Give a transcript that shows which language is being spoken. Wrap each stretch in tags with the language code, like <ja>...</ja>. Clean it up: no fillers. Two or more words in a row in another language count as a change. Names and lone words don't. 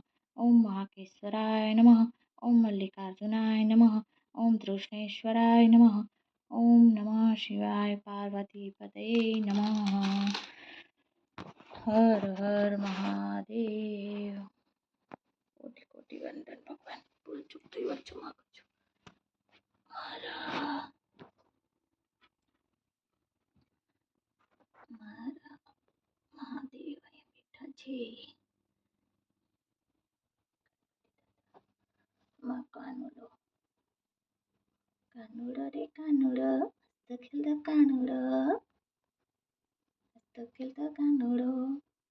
<sa>ओम महाकेश्वराय नमः। ओम मल्लिकार्जुनाय नमः। ओम तृष्णेश्वराय नमः। ओम नमः शिवाय पार्वतीपतये नमः। हर हर महादेव।</sa> <hi>कोटि कोटि वंदन भगवान। भूल चूक</hi> <gu>થઈ હોય क्षमा કરજો મારા મારા મહાદેવ અહીંયા બેઠા છે. માં કાનુડો કાનુડો રે કાનુડો હસતો ખેલતો કાનુડો હસતો ખેલતો કાનુડો</gu>